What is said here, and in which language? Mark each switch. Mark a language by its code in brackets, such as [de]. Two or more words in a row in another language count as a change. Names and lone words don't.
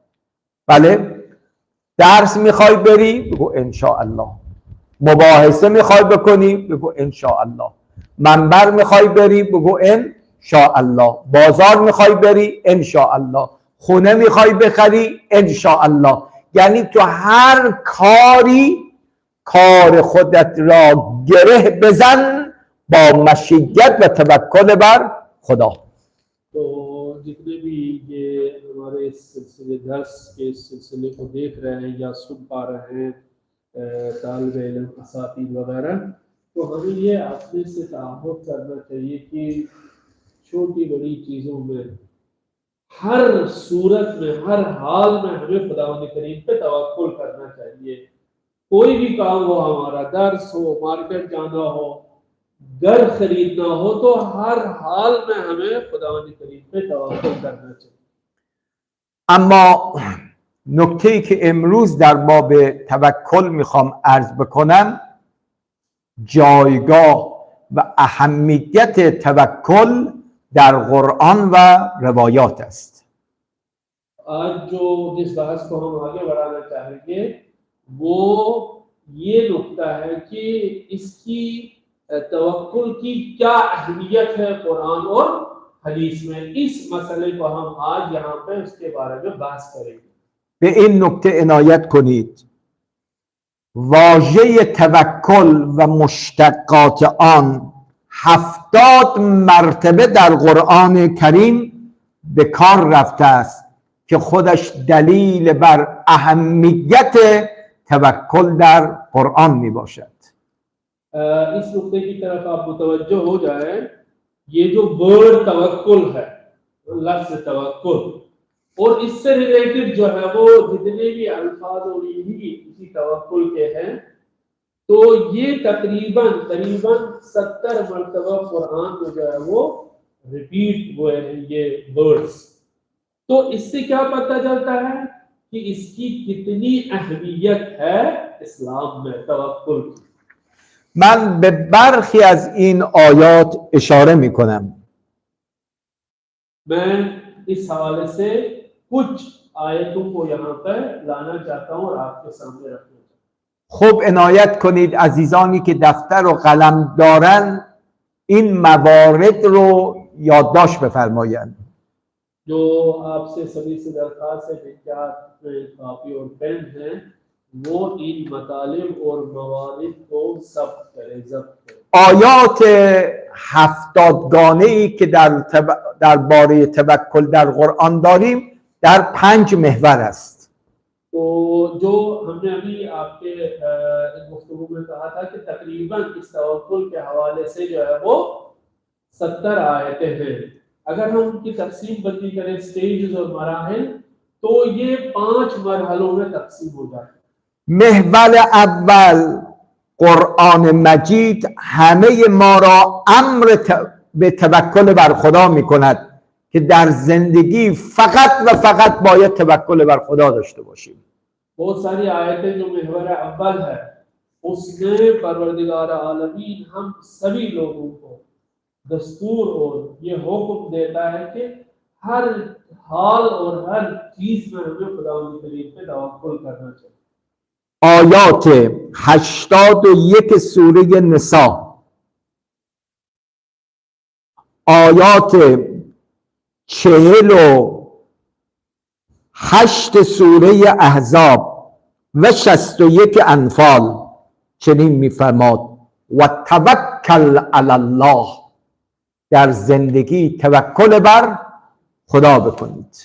[fa] بله، درس میخوای بری بگو انشاءالله، مباحثه میخوای بکنی بگو انشاءالله، منبر میخوای بری بگو انشاءالله، بازار میخوای بری انشاءالله، خونه میخوای بخری انشاءالله. یعنی تو هر کاری کار خودت را گره بزن با مشیت و توکل بر خدا. [ur] تو جتنے بھی یہ ہمارے اس سلسلے درس کے اس سلسلے کو دیکھ رہے ہیں یا سن پا رہے ہیں طالب علم اساتذ وغیرہ، تو ہمیں یہ اپنے سے تعہد کرنا چاہیے کہ چھوٹی بڑی چیزوں میں ہر صورت میں ہر حال میں ہمیں خداوند کریم پہ توکل کرنا چاہیے. کوئی بھی کام ہو، ہمارا درس ہو، مارکیٹ جانا ہو، گھر خریدنا ہو، تو ہر حال میں ہمیں خداوند کریم پہ توکل کرنا چاہیے. [fa] اما نکته‌ای که امروز در باب توکل میخوام عرض بکنم، جایگاه و اهمیت توکل در قرآن و روایات است. [ur] آج جو جس بحث کو ہم آگے بڑھانا چاہیں گے وہ یہ نکتہ ہے کہ اس کی توکل کی کیا اہمیت ہے قرآن اور حدیث میں. اس مسئلے کو ہم آج یہاں پہ اس کے بارے میں بحث کریں گے. [fa] به این نکته عنایت کنید، واژه توکل و مشتقات آن 70 مرتبه در قرآن کریم به کار رفته است که خودش دلیل بر اهمیت توکل در قرآن می باشد. [ur] اس نکتے کی طرف آپ متوجہ ہو جائے، یہ جو ورڈ توکل ہے، لفظ توکل اور اس سے ریلیٹڈ جو ہے وہ جتنے بھی الفاظ اور اسی توکل کے ہیں، تو یہ تقریباً 70 مرتبہ قرآن میں جو ہے وہ ریپیٹ ہوئے ہیں یہ ورڈز. تو اس سے کیا پتا چلتا ہے کہ اس کی کتنی اہمیت ہے اسلام میں توکل کی. [fa] من به برخی از این آیات اشاره می کنم. [ur] میں اس حوالے سے کچھ آیتوں کو یہاں پر لانا چاہتا ہوں اور آپ کے سامنے رکھنا چاہتا ہوں. [fa] خب عنایت کنید عزیزانی که دفتر و قلم دارن این موارد رو یادداشت بفرمایند. [ur] جو آپ سے سبھی سے درخواست ہے جن کے ہاتھ میں کاپی اور پین ہے وہ ان مطالب اور موارد کو ضبط کریں. [fa] آیات 70 گانه‌ای که در باره توکل در قرآن داریم در 5 محور است. [ur] تو جو ہم نے ابھی آپ کے گفتگو میں کہا تھا کہ تقریباً اس توکل کے حوالے سے جو ہے وہ 70 آیتیں ہیں. اگر ہم ان کی تقسیم بندی کریں اسٹیجز اور مراحل تو یہ 5 مرحلوں میں تقسیم ہو جاتے ہیں. [fa] محور اول قرآن مجید همه ما را امر به توکل بر خدا می کند که در زندگی فقط و فقط باید توکل بر خدا داشته باشیم. [ur] بہت ساری آیتیں جو محور اول ہے اس میں پروردگار عالمین ہم سبھی لوگوں کو دستور اور یہ حکم دیتا ہے کہ ہر حال اور ہر چیز میں ہمیں خدا کریم پہ توکل کرنا چاہیے. [fa] آیات 81 سوره نساء، آیات 48 سوره احزاب و 61 انفال چنین میفرماد [ar] و توکل علی الله، [fa] در زندگی توکل بر خدا بکنید.